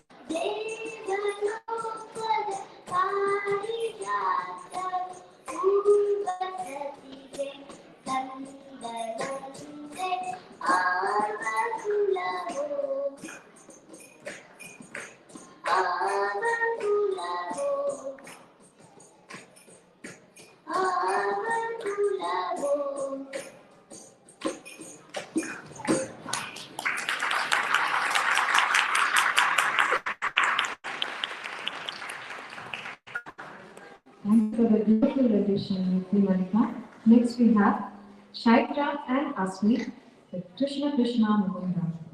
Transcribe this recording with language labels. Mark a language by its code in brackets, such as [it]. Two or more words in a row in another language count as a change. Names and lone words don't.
[kn] ದೇವಲೋಕದ ಪಾರಿಜಾತವು ಹೂವಸತಿಗೆ ತಂದನಂತೆ ಆಗ ಕುಲವೋ ಆಗ ಕುಲವೋ ಆಗ ಕುಲವೋ [en] Thank you for the beautiful rendition, Yukti Mallika. Next we have Shaitra and Asmi with Krishna Krishna Mukunda.